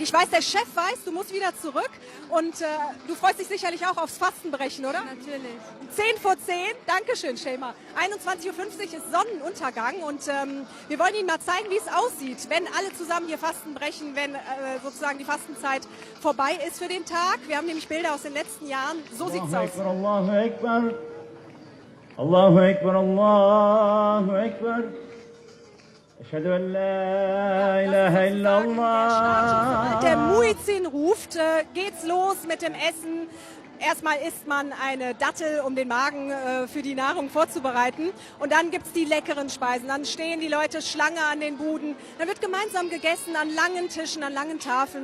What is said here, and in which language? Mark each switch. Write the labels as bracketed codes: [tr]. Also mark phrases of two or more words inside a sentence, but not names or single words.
[de] Ich weiß, der Chef weiß, du musst wieder zurück und du freust dich sicherlich auch aufs Fastenbrechen, oder? Natürlich. 10 vor 10. Dankeschön, Şeyma. 21.50 Uhr ist Sonnenuntergang und wir wollen Ihnen mal zeigen, wie es aussieht, wenn alle zusammen hier Fasten brechen, wenn sozusagen die Fastenzeit vorbei ist für den Tag. Wir haben nämlich Bilder aus den letzten Jahren. So sieht es aus. [ar] الله أكبر، الله أكبر، الله أكبر. أشهد أن لا إله إلا الله. [de] Der Muezzin ruft, geht's los mit dem Essen. Erstmal isst man eine Dattel, um den Magen für die Nahrung vorzubereiten. Und dann gibt's die leckeren Speisen. Dann stehen die Leute Schlange an den Buden. Dann wird gemeinsam gegessen an langen Tischen, an langen Tafeln.